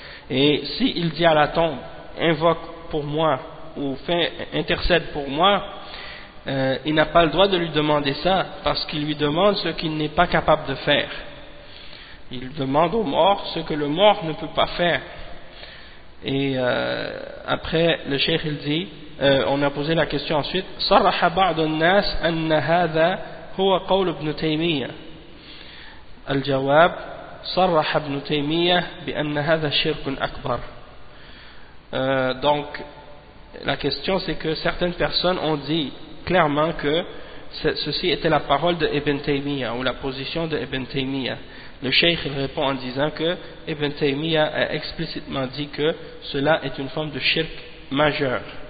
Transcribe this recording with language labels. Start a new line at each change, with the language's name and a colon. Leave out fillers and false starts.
French: Et s'il dit à la tombe invoque pour moi ou intercède pour moi, il n'a pas le droit de lui demander ça, parce qu'il lui demande ce qu'il n'est pas capable de faire. Il demande au mort ce que le mort ne peut pas faire. Et après le cheikh il dit, on a posé la question ensuite:
Arabic: صرح بعض الناس أن هذا هو قول ابن تيمية. الجواب: صرح ابن تيمية بأن هذا شرك أكبر.
French: Donc la question c'est que certaines personnes ont dit clairement que ceci était la parole de Ibn Taymiyyah ou la position de Ibn Taymiyyah. Le cheikh il répond en disant que Ibn Taymiyyah a explicitement dit que cela est une forme de shirk majeur.